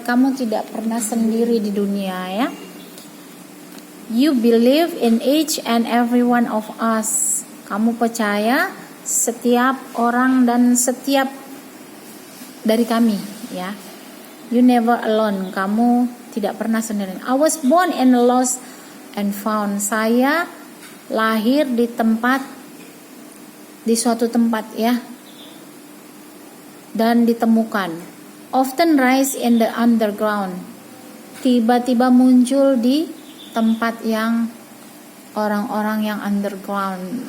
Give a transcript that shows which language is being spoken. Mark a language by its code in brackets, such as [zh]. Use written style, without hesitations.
[id] Kamu tidak pernah sendiri di dunia ya. [en] You believe in each and every one of us. [id] Kamu percaya setiap orang dan setiap dari kami ya. [en] You never alone. [id] Kamu tidak pernah sendirian. [en] I was born and lost and found. [id] Saya lahir di suatu tempat ya. Dan ditemukan. [en] Often rise in the underground. [id] Tiba-tiba muncul di tempat yang orang-orang yang underground.